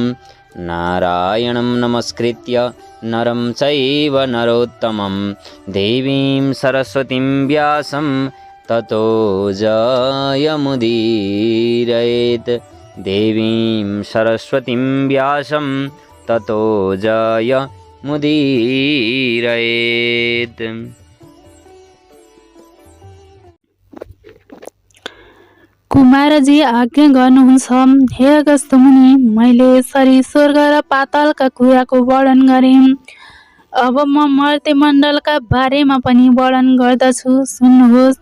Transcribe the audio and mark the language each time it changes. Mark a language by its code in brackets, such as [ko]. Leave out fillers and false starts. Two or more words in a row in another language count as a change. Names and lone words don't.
[sa] नारायणं नमस्कृत्य नरं चैव नरोत्तमं देवीं सरस्वतीं व्यासं ततो जयमुदीरयेत्। देवीं सरस्वतीं व्यासं ततो जयमुदीरयेत्। [ne] कुमारजी आज्ञा गर्नुहुन्छ, हे अगस्त्य मुनि, मैले यसरी स्वर्ग र पातालका कुराको वर्णन गरेँ। अब म मर्त्यमण्डलका बारेमा पनि वर्णन गर्दछु, सुन्नुहोस्।